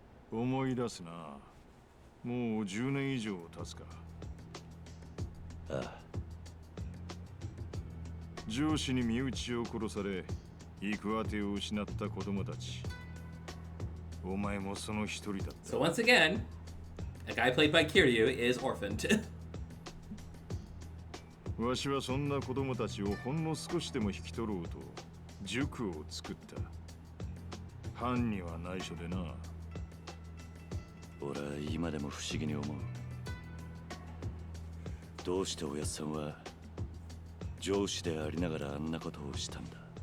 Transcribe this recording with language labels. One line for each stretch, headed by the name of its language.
Japanese: 思い出すな。もう10年以上経つか。ああ、上司に身内を殺され行く当てを失った子供たち。お前もその一人だった。
English: So once again, a guy played by Kiryu is orphaned.
Japanese: わしはそんな子供たちをほんの少しでも引き取ろうと塾を作った。藩には内緒でな。俺は今でも不思議に思う。どうしておやっさんは上司でありながらあんなことをしたんだ。